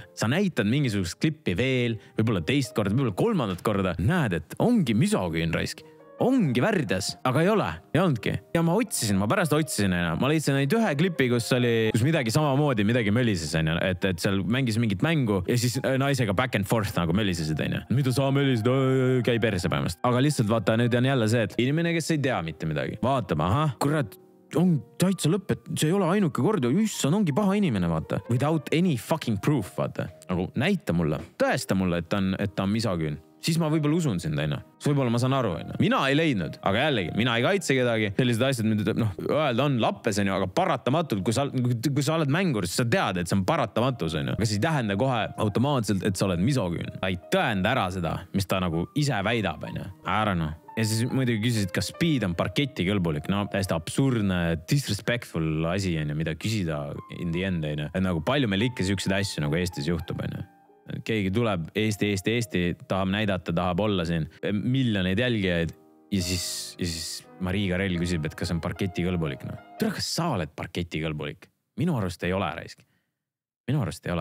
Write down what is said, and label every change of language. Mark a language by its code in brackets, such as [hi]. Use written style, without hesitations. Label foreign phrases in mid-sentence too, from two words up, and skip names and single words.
[et] Sa näitad mingisugust klippi veel, võib-olla teist korda, võib-olla 3. korda. Näed, et ongi misogüün raisk. Ongi värdjas, aga ei ole. Ei olnudki. Ja ma pärast otsisin. Ma leidsin neid ühe klipi, kus midagi samamoodi, midagi mölises, et seal mängis mingit mängu ja siis naisega [en] back and forth [et] nagu mölisesid. Mida sa mölisid? Käi perse päevast. Aga lihtsalt vaata, nüüd on jälle see, et inimene, kes ei tea mitte midagi. Vaatame, kurat, on täitsa lõpp, et see ei ole ainuke kord, issand, ongi paha inimene, vaata. [en] Without any fucking proof, [et] vaata. Nagu näita mulle, tõesta mulle, et ta on misogüün. siis ma võib-olla usun sind, onju. Võib-olla ma saan aru, onju. Mina ei leidnud, aga jällegi, mina ei kaitse kedagi. Sellised asjad, mida öelda on lappes, onju, aga paratamatult, kui sa oled mängur, siis sa tead, et see on paratamatus, onju. Aga see ei tähenda kohe automaatselt, et sa oled misogüün. Ta ei tõenda ära seda, mis ta nagu ise väidab, onju. Ära noh. Ja siis muidugi küsisid, kas speed on parketi kõlbulik. No täiesti absurdne, disrespectful asi, onju, mida küsida [en] in the end, [et] onju. Et nagu palju meil ikka siukseid asju nagu Eestis juhtub, onju. Keegi tuleb Eesti, tahab näidata, tahab olla siin miljoneid jälgijaid ja siis Marii Karell küsib, et kas on parketi kõlbulik. No. Tere, kas sa oled parketi kõlbulik? Minu arust ei ole, raisk. Minu arust ei ole.